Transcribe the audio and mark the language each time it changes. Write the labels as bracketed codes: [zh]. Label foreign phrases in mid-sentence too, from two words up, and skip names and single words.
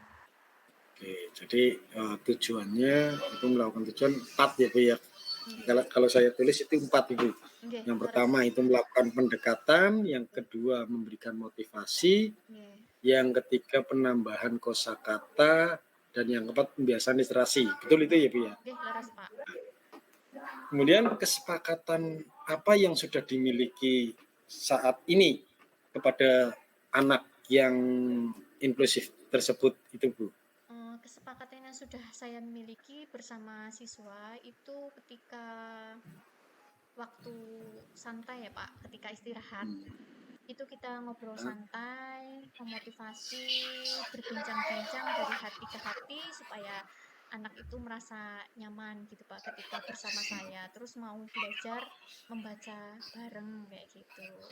[id] Oke, jadi tujuannya itu melakukan tujuan 4 ya Bu ya. [jv] Nggih. [id] Kalau saya tulis itu 4 Ibu. [jv] Nggih, [id] Yang [jv] leres. [id] pertama itu melakukan pendekatan, yang [jv] Nggih. [id] kedua memberikan motivasi, [jv] Nggih. [id] yang ketiga penambahan kosakata, dan yang keempat pembiasaan literasi. Betul itu [jv] Nggih. [id] ya Bu ya. [jv] Nggih, leres, Pak. [id] Kemudian kesepakatan apa yang sudah dimiliki saat ini kepada anak yang inklusif tersebut itu Bu? Kesepakatan yang sudah saya miliki bersama siswa itu ketika waktu santai ya Pak, ketika istirahat, itu kita ngobrol santai, memotivasi, berbincang-bincang dari hati ke hati supaya anak itu merasa nyaman gitu Pak ketika bersama saya, terus mau belajar membaca bareng kayak gitu.